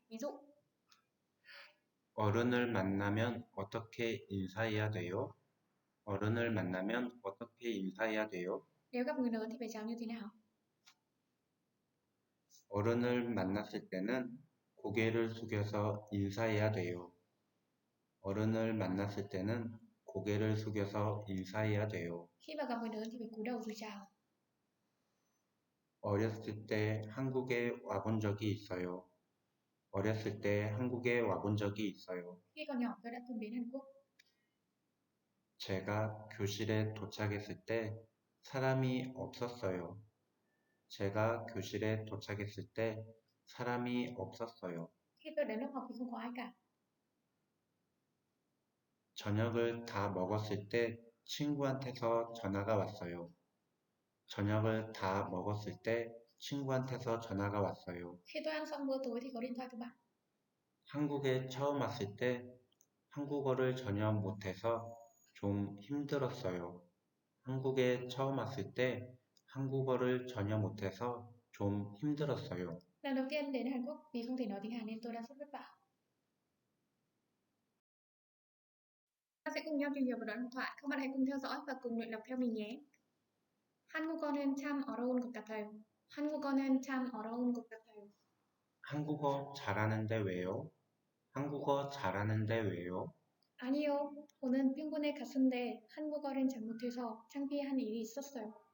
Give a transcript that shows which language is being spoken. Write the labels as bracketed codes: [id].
[vi] Ví dụ, [ko] 어른을 만나면 어떻게 인사해야 돼요? 어른을 만나면 어떻게 인사해야 돼요? [vi] nếu gặp người lớn thì phải chào như thế nào? [ko] 어른을 만났을 때는 고개를 숙여서 인사해야 돼요. 어른을 만났을 때는 고개를 숙여서 인사해야 돼요. [vi] Khi mà gặp người lớn thì phải cúi đầu rồi chào. [ko] 어렸을 때 한국에 와본 적이 있어요. 어렸을 때 한국에 와본 적이 있어요. [vi] Khi còn nhỏ tôi đã từng đến Hàn Quốc. [ko] 제가 교실에 도착했을 때 사람이 없었어요. 제가 교실에 도착했을 때 사람이 없었어요. [vi] Khi tôi đến lớp học thì không có ai cả. [ko] 저녁을 다 먹었을 때 친구한테서 전화가 왔어요. 저녁을 다 먹었을 때 친구한테서 전화가 왔어요. [vi] Khi tôi ăn xong bữa tối thì có điện thoại từ bạn. [ko] 한국에 처음 왔을 때 한국어를 전혀 못해서 좀 힘들었어요. 한국에 처음 왔을 때 한국어를 전혀 못해서 좀 힘들었어요. [vi] Lần đầu tiên đến Hàn Quốc vì không thể nói tiếng Hàn nên tôi đã rất vất vả. Ta sẽ cùng nhau tìm hiểu một đoạn hội thoại. Các bạn hãy cùng theo dõi và cùng luyện đọc theo mình nhé. [ko] 한국어는 참 어려운 것 같아요. 한국어는 참 어려운 것 같아요. 한국어 잘하는데 왜요? 한국어 잘하는데 왜요? 아니요, 오늘 병원에 갔는데 한국어를 잘못해서 창피한 일이 있었어요.